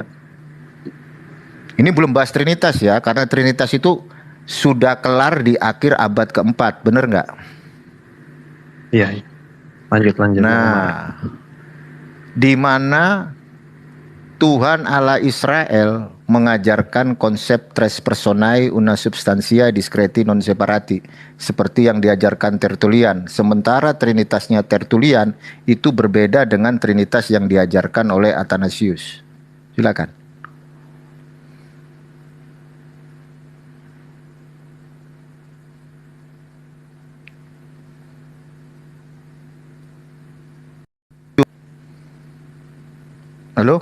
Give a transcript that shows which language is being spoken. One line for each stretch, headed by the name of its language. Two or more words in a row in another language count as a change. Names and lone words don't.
Indonesian: Ini belum bahas Trinitas ya, karena Trinitas itu sudah kelar di akhir abad keempat, bener nggak? Iya. Lanjut. Nah, di mana Tuhan Allah Israel mengajarkan konsep
Latin: tres personae una substantia discreti non separati,
Indonesian: seperti yang diajarkan Tertullian. Sementara Trinitasnya Tertullian itu berbeda dengan Trinitas yang diajarkan oleh Athanasius. Silakan. Halo?